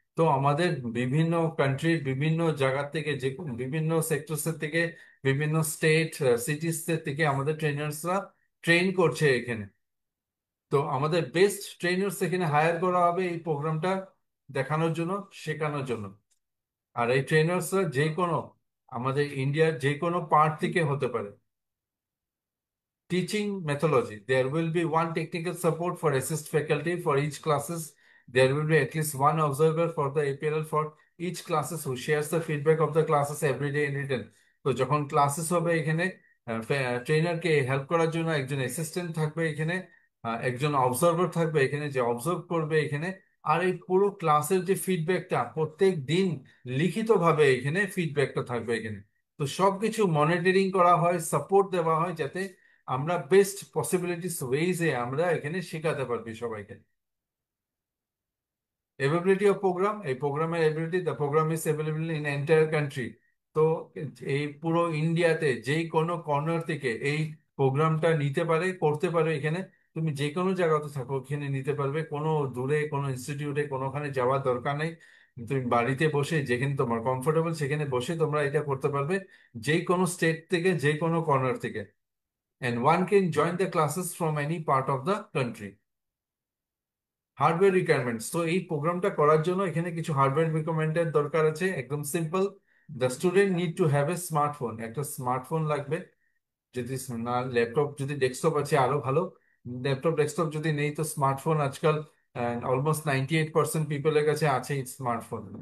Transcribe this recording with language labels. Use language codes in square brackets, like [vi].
[bn] তো আমাদের বিভিন্ন কান্ট্রির বিভিন্ন জায়গা থেকে, যে বিভিন্ন সেক্টরস এর থেকে, বিভিন্ন স্টেট সিটিস এর থেকে আমাদের ট্রেনার্সরা ট্রেন করছে এখানে। তো আমাদের বেস্ট ট্রেনার্স এখানে হায়ার করা হবে এই প্রোগ্রামটা দেখানোর জন্য, শেখানোর জন্য। আর এই ট্রেনার্সরা যে কোনো আমাদের ইন্ডিয়ার যে কোনো পার্ট থেকে হতে পারে। [en] Teaching methodology. There will be one technical support for assist faculty for each classes. There will be at least one observer for the APLL for each classes who shares the feedback of the classes every day in written. [bn] তো যখন classes হবে এখানে ট্রেনারকে help করার জন্য একজন assistant থাকবে এখানে, একজন অবজারভার থাকবে এখানে যে অবজার্ভ করবে এখানে। আর এই পুরো ক্লাসের যে ফিডব্যাকটা প্রত্যেক দিন লিখিতভাবে এখানে ফিডব্যাকটা থাকবে এখানে। তো সবকিছু মনিটরিং করা হয়, সাপোর্ট দেওয়া হয়, যাতে আমরা বেস্ট পসিবিলিটিস ওয়েজে আমরা এখানে শেখাতে পারবি সবাইকে। [en] availability of program, [bn] এই প্রোগ্রামের ability, [en] The program is available in entire country. [bn] তো এই পুরো ইন্ডিয়াতে যে কোনো কর্নার থেকে এই প্রোগ্রামটা নিতে পারে, করতে পারে এখানে। তুমি যে কোনো জায়গাতে থাকো এখানে নিতে পারবে, কোনো দূরে কোনো ইনস্টিটিউটে কোনোখানে যাওয়ার দরকার নেই। তুমি বাড়িতে বসে যেখানে তোমার কমফোর্টেবল সেখানে বসে তোমরা এটা করতে পারবে, যে কোনো স্টেট থেকে, যে কোনো কর্নার থেকে। [en] And one can join the classes from any part of the country. [bn] Hardware requirements, তো এই প্রোগ্রামটা করার জন্য এখানে কিছু হার্ডওয়্যার রিকোয়ারমেন্টের দরকার আছে, একদম simple. [en] the student need to have a smartphone, [bn] একটা স্মার্টফোন লাগবে। যদি না ল্যাপটপ, যদি ডেস্কটপ আছে আরো ভালো। ল্যাপটপ ডেস্কটপ যদি নেই তো স্মার্টফোন আজকাল অলমোস্ট 98% পিপলের কাছে আছে স্মার্টফোন।